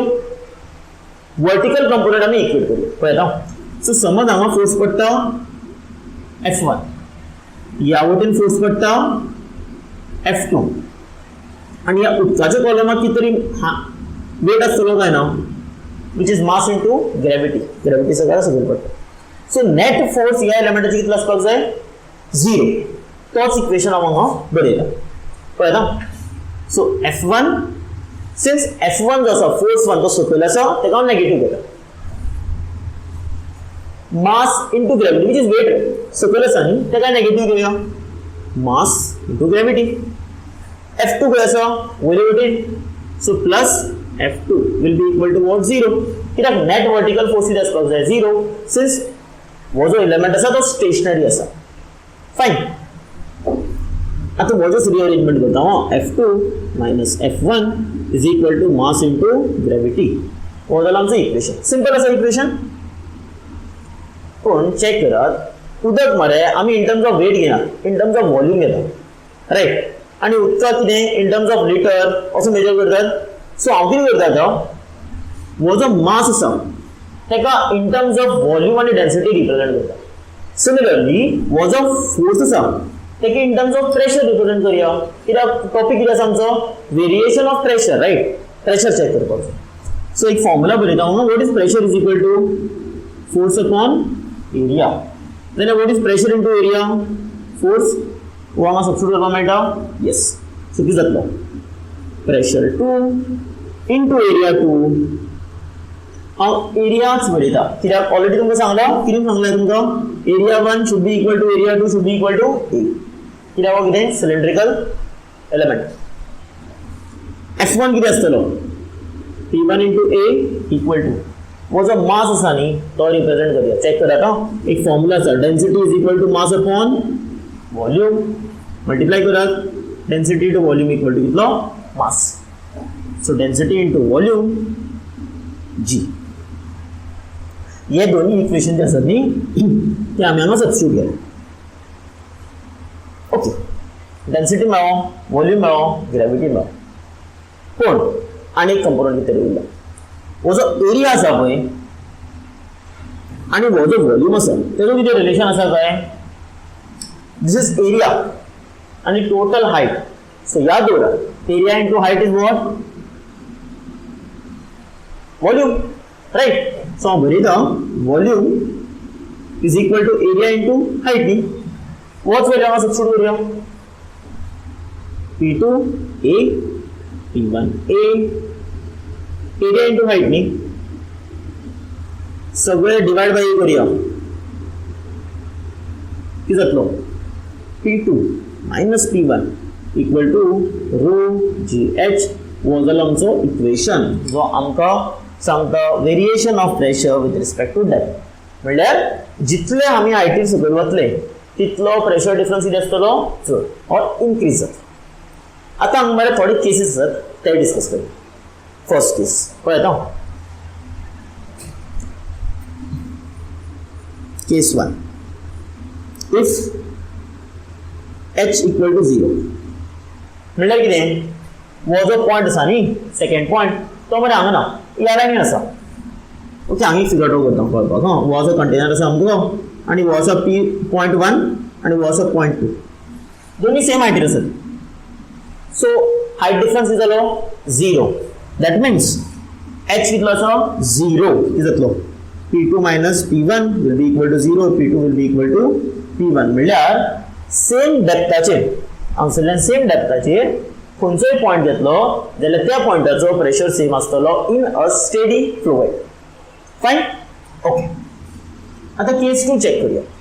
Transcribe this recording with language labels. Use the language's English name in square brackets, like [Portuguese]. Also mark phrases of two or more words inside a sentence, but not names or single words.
[English] vertical component [Konkani] आमी इक्वेट करूया. पळयता. सो समज हांगा फोर्स पडटा F1, ह्या वटेन फोर्स पडटा F2 आणि ह्या उदकाच्या कॉलमाक कितें तरी वेट आसतलो काय ना, [English] which is mass into gravity. [Konkani] Gravity सगळ्याला सकयल पडटा. [English] so net force [Konkani] ह्या एलिमेंटाची कितलो आसपाक जाय? 0. तोच इक्वेशन हांव हांगा बरयता. पळयता. सो F1 सिन्स F1 जो आसा फोर्स 1 तो सकयल आसा तेका हांव नेगेटिव्ह घेता. [English] mass into gravity which is weight [Konkani] सकयल आसा न्ही तेका नेगेटिव्ह घेवया. [English] mass into gravity. [Konkani] F2 खंय आसा? [English] वयले वटेन. so plus F2 will be equal to what? 0. [Konkani] कित्याक [English] net vertical force [Konkani] कितें आसपाक जाय? 0. सिन्स वो जो एलिमेंट आसा तो स्टेशनरी आसा. [English] फायन. [Konkani] आता वो जो [English] रिअरेंजमेंट [Konkani] करता हांव [English] F2 minus F1 is equal to mass into gravity. [Konkani] हो जालें आमचें इक्वेशन. सिंपल आसा इक्वेशन. पण चेक करात, उदक मरे आमी [English] in terms of weight [Konkani] घेना, [English] in terms of volume [Konkani] घेता. रायट? आणि उदकाक कितें [English] in terms of litre [Konkani] असो मेजर करतात. सो हांव कितें करता आतां, वो जो मास आसा तेका [English] in terms of volume [Konkani] आनी डेन्सिटी रिप्रेझेंट करता. सिमिलरली वो जो फोर्स आसा तेका [English] in terms of pressure [Konkani] रिप्रेझेंट करूया. कित्याक टॉपिक कितें आसा आमचो? [English] variation of pressure. Right? Pressure check करपाक. [Konkani] सो एक फॉर्म्युला बरयता हांव. [English] what is pressure is equal to force upon area. then what is pressure into area? फोर्स. [Konkani] वो हांगा सबस्टिट्यूट करपाक मेळटा. [English] yes. So [Konkani] कितें जातलो? [English] pressure 2 into area 2. [Konkani] हांव एरियाच बरयता कित्याक ऑलरेडी तुमकां सांगला. कितें सांगलां तुमकां? [English] area 1 should be equal to area 2 should be equal to A. [Konkani] कित्याक हो कितें? [English] cylindrical element. [Konkani] F1 कितें आसतलो? [English] P1 into A equal to [Konkani] वो जो मास आसा न्ही तो रिप्रेझेंट करूया. चेक करात हां. एक फॉर्म्युला आसा, [English] density is equal to mass upon volume. [Konkani] मल्टिप्लाय करात. [English] density to volume equal to कितलो? मास. so density into volume G. [Konkani] हे दोन्ही इक्वेशन जे आसात न्ही ते आमी हांगा सबस्टिट्यूट केले. ओके. डेन्सिटी मेळ्ळो, वॉल्यूम मेळ्ळो, ग्रॅव्हिटी मेळ्ळो. पण आनी एक कंपोनंट भितर उरला. हो जो एरिया आसा पळय आनी हो जो वॉल्यूम आसा तेजो कितें रिलेशन आसा काय? [English] this is area आणि total height. सो [Konkani] याद दवरा, [English] area into height is what? Volume. राइट? सो [Konkani] हांव बरयता [English] volume is equal to area into height न्ही. [Konkani] होच वॅल्यू हांगा सबस्टिट्यूट करूया. [English] P2 A P1 A area into height न्ही. [Konkani] सगळे [English] divide by A [Konkani] करूया. कितें जातलो? [English] P2 minus P1 equal to rho GH. [Konkani] वो जालो आमचो [English] इक्वेशन [Konkani] जो आमकां सांगता [English] variation of pressure with respect to depth. [Konkani] म्हणल्यार जितले आम्ही हायटीर सकयल वतले तितलो प्रेशर डिफरन्स कितें आसतलो चड [English] or increase [Konkani] जाता. आतां हांगा मरे थोडे केसीस आसात ते डिस्कस करूया. [English] first case पळयता. case 1. if h equal to 0 [Konkani] म्हणल्यार कितें हो जो पॉयंट आसा न्ही [English] second point [Konkani] तो मरे हांगा ना ह्या लायनीन आसा. ओके हांगा [English] figure out [Konkani] करता कळपाक. हो जो कंटेनर आसा आमचो आनी हो आसा P.1 आनी हो आसा .2 दोन्ही सेम हायटीर आसात. सो हायट डिफरन्स कितें जालो 0. [English] that means h [Konkani] कितलो आसा 0 कितें जातलो [English] P2 minus P1 will be equal to 0, P2 will be equal to P1. [Konkani] म्हणल्यार सेम डेप्थाचेर हांगसरल्यान सेम डेप्थाचेर खंयचोय पॉयंट घेतलो जाल्यार त्या पॉयंटाचो प्रेशर सेम आसतलो [English] in a steady fluid. fine. Okay [Konkani] आता केस 2 चेक करूया.